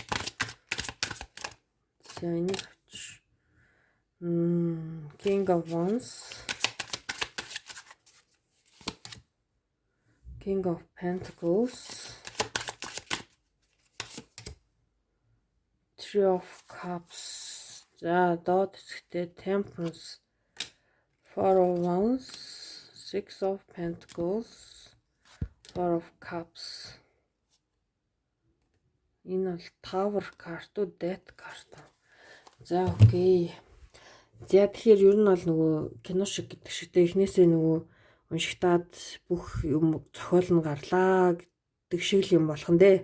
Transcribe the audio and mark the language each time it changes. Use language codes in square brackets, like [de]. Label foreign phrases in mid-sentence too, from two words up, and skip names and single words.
[en] King of Wands. King of Pentacles. Three of Cups. [mn] За доод хэсэгтээ [en] Temperance. Four of Wands. Six of Pentacles. Four of Cups. [mn] Энэ бол Tower карт уу, Death карт. За окей. За тэгэхээр ер нь бол нөгөө кино шиг гэдэг шигтэй эхнээсээ нөгөө уншигтаад бүх юм зохиол нь гарлаа гэдэг шиг юм болох нь дээ.